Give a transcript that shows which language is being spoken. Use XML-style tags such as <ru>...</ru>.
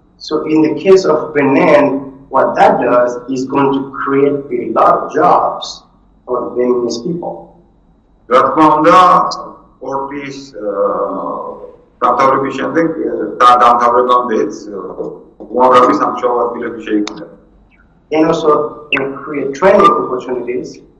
<en>So in the case of Benin, what that does is going to create a lot of jobs for Beninese people.</en> <ka>რა თქმა უნდა, პორტის დამთავრების შემდეგ და დამთავრებამდეც უამრავი სამუშაო ადგილები შეიქმნება.</ka> <en>And also create training opportunities.</en>